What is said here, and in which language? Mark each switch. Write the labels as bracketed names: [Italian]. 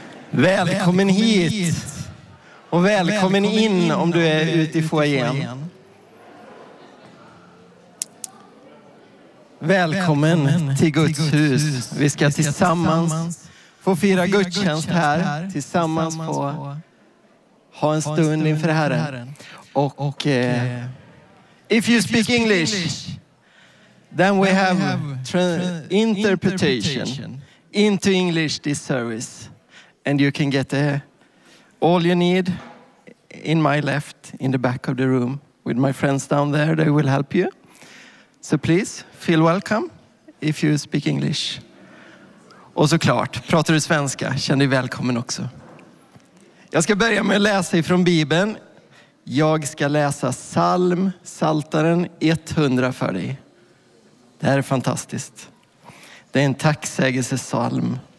[Swedish] Välkommen hit och välkommen in om du är ute i foajén. Välkommen till Guds hus. Vi ska tillsammans få fira gudstjänst här. Tillsammans få ha en stund inför Herren. [English] Och if you speak English, then we have interpretation into English this service. And you can get all you need in my left, in the back of the room, with my friends down there. They will help you. So please, feel welcome if you speak English. [Swedish] Och såklart, pratar du svenska, känner du välkommen också. Jag ska börja med att läsa ifrån Bibeln. Jag ska läsa Psaltaren 100 för dig. Det här är fantastiskt. Det är en tacksägelsesalm.